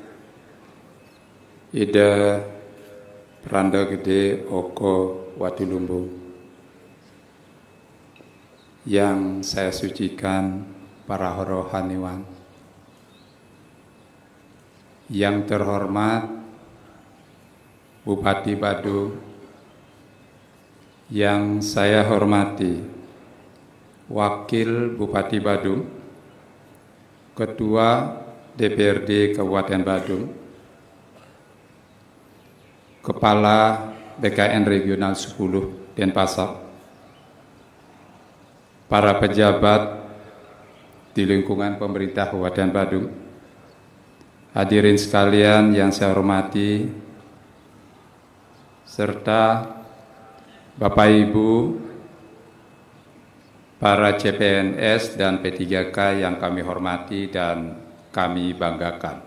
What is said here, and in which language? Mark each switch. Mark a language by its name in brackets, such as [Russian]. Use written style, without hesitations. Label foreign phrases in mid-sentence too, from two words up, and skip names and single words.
[Indonesian] Ida Pranda Gede Oko Watulumbu, yang saya sucikan para rohaniwan, yang terhormat Bupati Badung, yang saya hormati Wakil Bupati Badung, Ketua DPRD Kabupaten Badung, Kepala BKN Regional 10 Denpasar, para pejabat di lingkungan pemerintah Kabupaten Badung, hadirin sekalian yang saya hormati, serta Bapak Ibu, para CPNS dan P3K yang kami hormati dan kami banggakan.